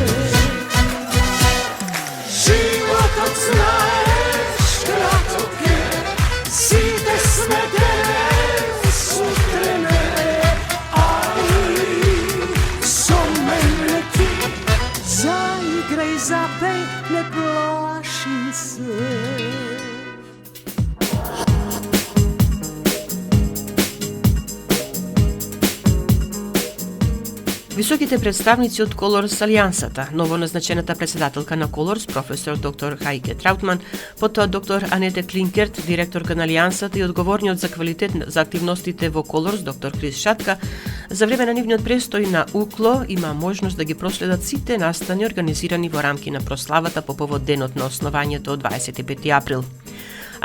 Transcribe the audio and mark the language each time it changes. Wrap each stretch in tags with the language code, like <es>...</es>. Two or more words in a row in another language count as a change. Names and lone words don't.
<mk>Животец знаеш краток е, сите сведени се трене, али со мене ти, заиграј, запеј, не плаши се. Високите представници од Колорс Алијансата, новоназначената председателка на Колорс, професор доктор Хајке Траутман, потоа доктор Анете Клинкерт, директорка на Алијансата и одговорниот за квалитет за активностите во Колорс, доктор Крис Шатка, за време на нивниот престој на УКЛО има можност да ги проследат сите настани организирани во рамки на прославата по повод денот на основањето од 25 април.</mk>